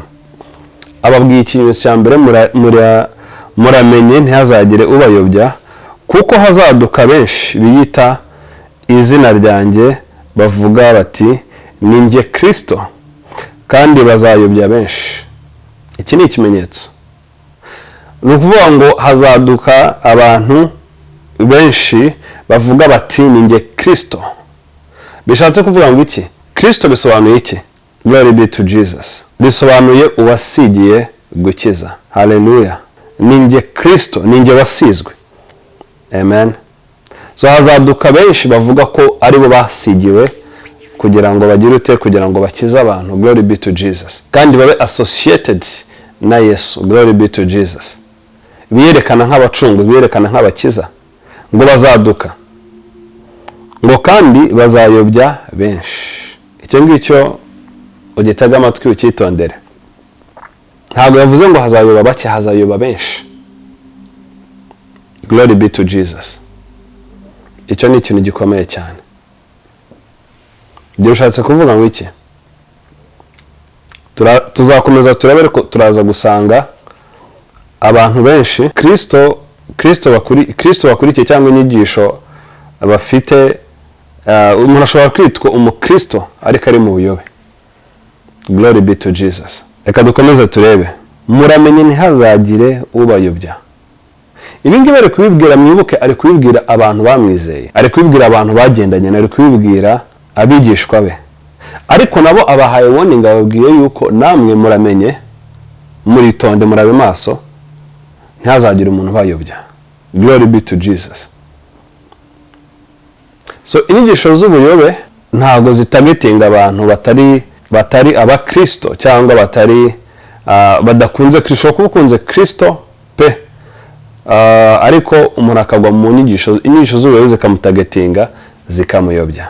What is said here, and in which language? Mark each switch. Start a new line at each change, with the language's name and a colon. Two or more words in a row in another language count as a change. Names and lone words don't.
Kinyarwanda: Ababwiye ikimenyetso cya mbere, muramenye ntihazagire ubayobya, kuko hazaduka benshi biyita izina ryanjye bavuga bati ni njye Kristo, kandi bazayobya benshi. Iki ni ikimenyetso. Ni ukuvuga ngo hazaduka abantu benshi bavuga bati ni njye Kristo. Bishatse kuvuga ngo iki? Kristo bisobanuye iki?
English: Glory be to Jesus.
Kinyarwanda: Bisobanuye uwasigiye gukiza. Hallelujah. Ni njye Kristo, ni njye wasizwe. Amen. so hazaduka benshi bavuga ko ari bo basigiwe kugira ngo bagire ute, kugira ngo bakize abantu.
English: Glory be to Jesus.
Kinyarwanda: Kandi babe associated na Yesu.
English: Glory be to Jesus.
Kinyarwanda: Biyerekana nk'abacungu, biyerekana nk'abakiza, ngo bazaduka, ngo kandi bazayobya benshi. Icyo ngicyo ugitega amatwi ukitondere. Ntabwo yavuze ngo hazayoba bake, hazayoba benshi.
English: Glory be to Jesus.
Kinyarwanda: Icyo ni ikintu gikomeye cyane. Ibyo ushatse kuvuga ngo iki? Tuzakomeza turebe ko turaza gusanga abantu benshi Kristo bakurikiye cyangwa inyigisho bafite. Umuntu ashobora kwitwa umukristo ariko ari mu buyobe.
English: Glory be to Jesus.
Kinyarwanda: Reka dukomeze turebe. Muramenye ntihazagire ubayobya. Ibi ngibi ari kubibwira, mwibuke, ari kubibwira abantu bamwizeye, ari kubibwira abantu bagendanye, ari kubibwira abigishwa be. Ariko nabo abahaye warning, ababwiye yuko namwe muramenye, muritonde, murabe maso, ntihazagire umuntu bayobya.
English: Glory be to Jesus.
Kinyarwanda: So inyigisho z'ubuyobe ntago zitagetinga abantu batari abakristo cyangwa batari badakunze Kristo. Kuko ukunze Kristo pe ariko umuntu akagwa mu inyigisho z'ubuyobe zikamutagetinga, zikamuyobya.